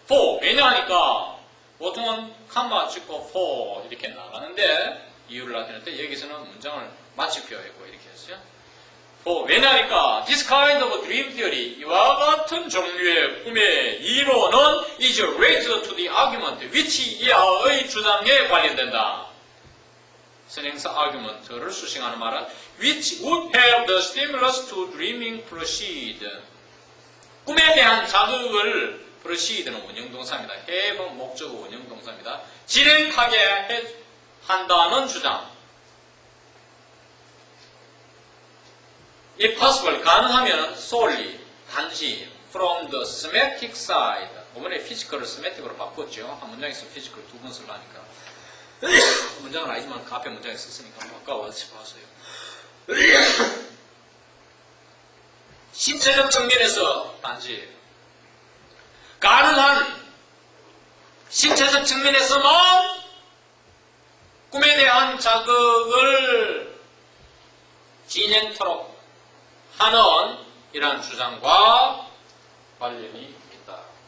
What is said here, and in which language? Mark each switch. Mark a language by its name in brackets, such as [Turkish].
[Korean] for 왜냐하니까 보통은 컴마 찍고 for 이렇게 나가는데 이유를 나타낼 때 여기서는 문장을 마치표했고 이렇게 했어요. [English] for [Korean] 왜냐하니까 [English] this kind of dream theory [Korean] 이와 같은 종류의 꿈의 이론은 [English] is related to the argument which [Korean] 이하의 주장에 관련된다. 선행사 argument를 수식하는 말은 [English] which would have the stimulus to dreaming proceed [Korean] 꿈에 대한 자극을 proceed는 원형동사입니다. have은 목적어 원형동사입니다. 진행하게 한다는 주장. [English] If possible, [Korean] 가능하면 [English] solely, [Korean] 단지 [English] from the semantic side. [Korean] 이번에 physical을 semantic으로 바꿨죠. 한 문장에서 physical 두 번 쓰려니까. 문장은 아니지만 그 앞에 문장에 썼으니까 아까워서 봤어요. 신체적 측면에서 단지 가능한 신체적 측면에서만 꿈에 대한 자극을 진행토록 하는 이러한 주장과 관련이 있다.